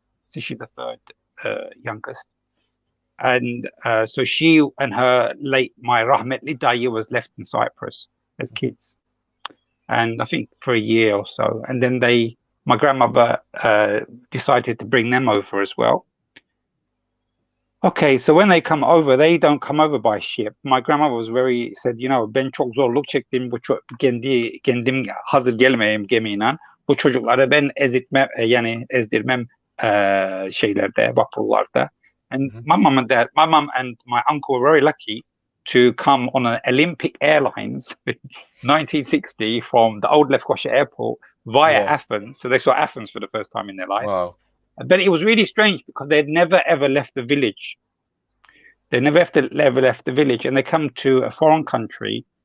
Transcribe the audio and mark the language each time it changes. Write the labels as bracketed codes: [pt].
[en] So she's the third youngest. And so she and her late, my Rahmetli Daya was left in Cyprus as kids. And I think for a year or so. And then my grandmother decided to bring them over as well. Okay, so when they come over, they don't come over by ship. [tr] My grandmother said, you know, ben çok zorluk çektim kendim hazır gelmeyeyim gemiyle. Bu çocukları ben yani ezdirmem şeylerde, vapurlarda. [en] And my mum and my uncle were very lucky to come on an Olympic Airlines in 1960 from the old Lefkoşa Airport via Athens. So they saw Athens for the first time in their life. Wow. But it was really strange because they'd never ever left the village. They never ever left the village, and they come to a foreign country.